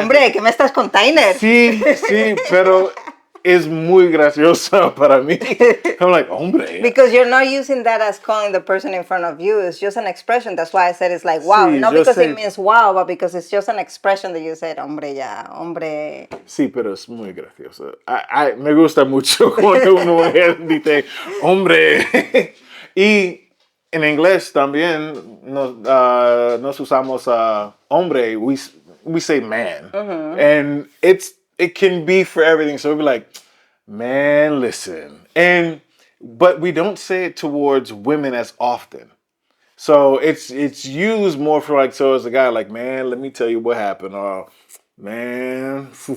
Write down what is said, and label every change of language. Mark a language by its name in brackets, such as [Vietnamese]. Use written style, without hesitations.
[Spanish] Hombre, ¿qué me estás container? Sí, pero es muy gracioso para mí. [English] I'm like, hombre. Because you're not using that as calling the person in front of you. It's just an expression. That's why I said it's like wow. [Spanish] Sí, [English] not because it means wow, but because it's just an expression that you said, [Spanish] hombre, ya, hombre. Sí, pero es muy gracioso. Me gusta mucho cuando una mujer dice, hombre. Y en inglés también nos usamos hombre. [English] We say man. And it can be for everything. So we'll be like, man, listen. But we don't say it towards women as often. So it's used more for like, so as a guy, like, man, let me tell you what happened. Or, man.